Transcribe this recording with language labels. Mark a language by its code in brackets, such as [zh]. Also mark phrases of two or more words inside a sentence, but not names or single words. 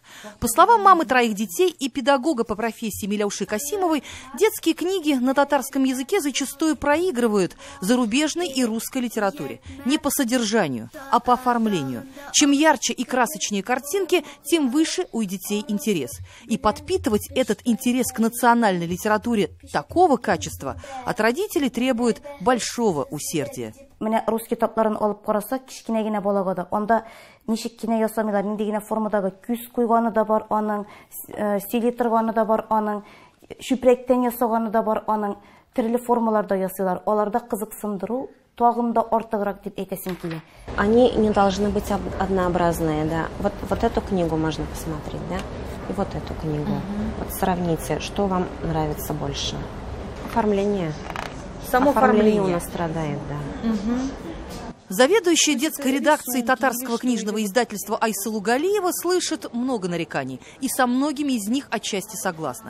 [ru] По словам мамы троих детей и педагога по профессии Миляуши Касимовой, детские книги на татарском языке зачастую проигрывают зарубежной и русской литературе. Не по содержанию, а по оформлению. Чем ярче и красочнее картинки, тем выше у детей интерес. И подпитывать этот интерес к национальной литературе такого качества от родителей требует большого усердия. [tt] Менә рус китапларын алып карасак, кичкенә генә балага анда ничек кинә ясамыйлар, нинди генә формадагы күз куйганы да бар, аның стили торганы да бар, аның чүпрәктән ясаганы да бар, аның төрле формаларда ясыйлар. Аларда кызыксындыру тагында артыграк дип әйтәсем килә. [ru] Они не должны быть однообразные, да. Вот эту книгу можно посмотреть, да, и вот эту книгу. Вот сравните, что вам нравится больше. Оформление. Само оформление у нас страдает, да. Заведующая детской редакцией татарского книжного издательства Айсылу Галиева слышит много нареканий, и со многими из них отчасти согласна.